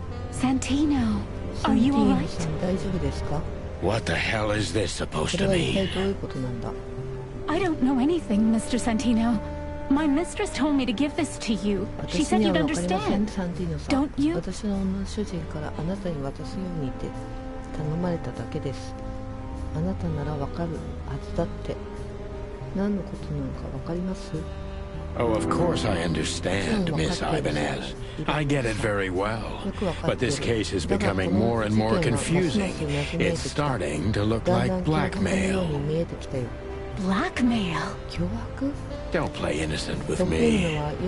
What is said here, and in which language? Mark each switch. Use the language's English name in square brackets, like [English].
[English] Santino, are you alright? What the hell is this supposed to mean? I don't know anything, Mr. Santino. My mistress told me to give this to you. She said you'd understand. Don't you? [Japanese] 私の女主人からあなたに渡すようにって頼まれただけです。あなたならわかるはずだって。何のことなのかわかります？ [English] Oh, of course I understand, Miss Ibanez. I get it very well. But this case is becoming more and more confusing. It's starting to look like blackmail. Blackmail? Don't play innocent with me.